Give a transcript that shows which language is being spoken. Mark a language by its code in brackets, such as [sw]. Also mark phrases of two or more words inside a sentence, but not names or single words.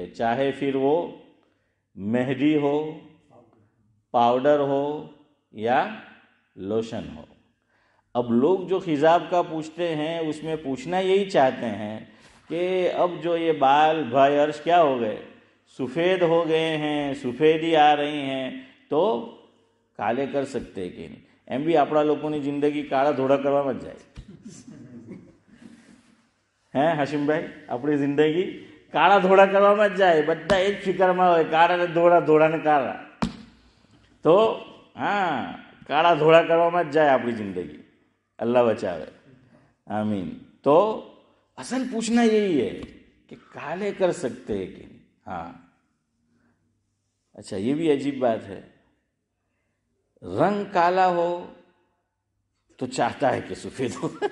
[ur] چاہے پھر وہ مہندی ہو، پاؤڈر ہو یا لوشن ہو. اب لوگ جو خضاب کا پوچھتے ہیں اس میں پوچھنا یہی چاہتے ہیں کہ اب جو یہ بال بھائی عرش کیا ہو گئے، سفید ہو گئے ہیں، سفیدی آ رہی ہیں، تو کالے کر سکتے کہ نہیں؟ [gu] એમ બી આપણા લોકોની જિંદગી કાળા ધોળા કરવામાં જ જાય. હાશિમભાઈ, આપણી જિંદગી કાળા ધોળા કરવામાં જ જાય. બધા એ જ ફિકરમાં હોય, કાળા ને ધોળા, ધોળા ને કાળા. તો કાળા ધોળા કરવામાં જ જાય આપણી જિંદગી. [ur] اللہ بچاوے، آمین. تو اصل پوچھنا یہی ہے کہ کالے کر سکتے ہیں کہ نہیں. ہاں اچھا، یہ بھی عجیب بات ہے، رنگ کالا ہو تو چاہتا ہے کہ سفید ہو.